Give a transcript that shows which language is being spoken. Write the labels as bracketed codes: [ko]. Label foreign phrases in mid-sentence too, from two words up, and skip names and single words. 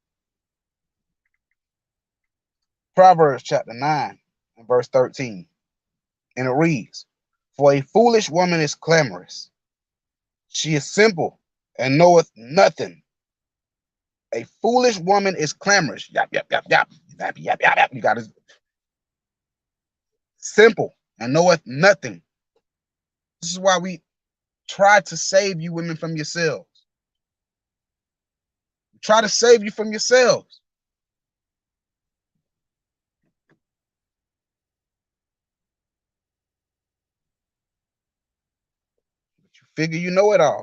[en] Proverbs chapter 9 and verse 13. And it reads, for a foolish woman is clamorous. She is simple and knoweth nothing. A foolish woman is clamorous. Yap, yap, yap, yap. Yap, yap, yap, yap. You got to simple and knoweth nothing. This is why we try to save you women from yourselves. Try to save you from yourselves. But you figure you know it all.